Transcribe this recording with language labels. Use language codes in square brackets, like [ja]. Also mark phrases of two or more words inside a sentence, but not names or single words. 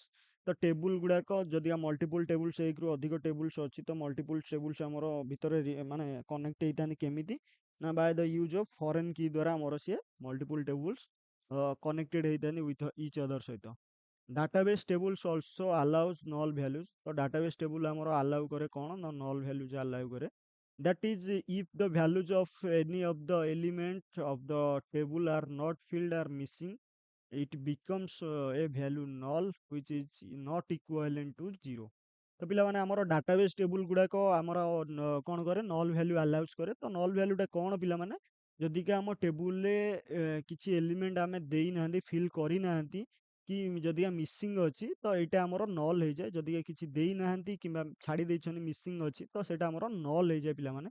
[or] ତ ଟେବୁଲ ଗୁଡାକ ଯଦି [en] multiple tables [or] ଏକରୁ ଅଧିକ ଟେବୁଲ୍ସ ଅଛି ତ [en] multiple tables [or] ଆମର ଭିତରେ ମାନେ କନେକ୍ଟ ହେଇଥାନ୍ତି କେମିତି ନା [en] by the use of foreign key [or] ଦ୍ୱାରା ଆମର ସିଏ [en] multiple tables connected [or] ହେଇଥାନ୍ତି [en] with each other [or] ସହିତ। [en] database tables also allows null values. [or] ତ [en] database table [or] ଆମର ଆଲାଉ କରେ କଣ ନା [en] null values allow [or] କରେ। [en] That is if the values of any of the element of the table are not filled or missing, it becomes a value null which is not equivalent to zero। [or] ତ ପିଲାମାନେ ଆମର [en] database table [or] ଗୁଡାକ ଆମର କଣ କରେ? [en] null value allows [or] କରେ। ତ ନଲ୍ ଭ୍ୟାଲ୍ୟୁଟା କଣ ପିଲାମାନେ? ଯଦିକା ଆମ ଟେବୁଲରେ କିଛି ଏଲିମେଣ୍ଟ ଆମେ ଦେଇନାହାନ୍ତି, ଫିଲ୍ କରିନାହାନ୍ତି, କି ଯଦିକା ମିସିଂ ଅଛି ତ ଏଇଟା ଆମର ନଲ୍ ହେଇଯାଏ। ଯଦିକା କିଛି ଦେଇନାହାନ୍ତି କିମ୍ବା ଛାଡ଼ି ଦେଇଛନ୍ତି ମିସିଂ ଅଛି ତ ସେଇଟା ଆମର ନଲ୍ ହେଇଯାଏ ପିଲାମାନେ।